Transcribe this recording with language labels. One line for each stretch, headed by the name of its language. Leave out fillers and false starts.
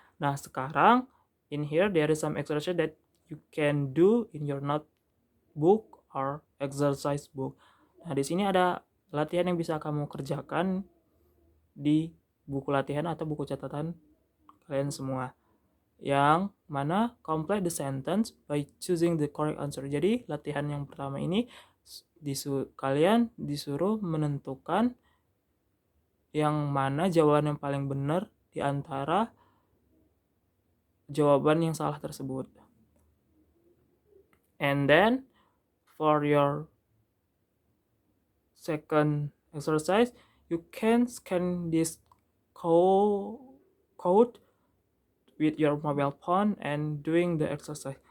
Indonesian: Nah, sekarang
English: in here there is some exercise that you can do in your notebook or exercise book.
Indonesian: Nah, di sini ada latihan yang bisa kamu kerjakan di buku latihan atau buku catatan kalian semua. Yang mana
English: complete the sentence by choosing the correct answer.
Indonesian: Jadi latihan yang pertama ini kalian disuruh menentukan yang mana jawaban yang paling benar di antara jawaban yang salah tersebut.
English: And then for your second exercise, you can scan this code with your mobile phone and doing the exercise.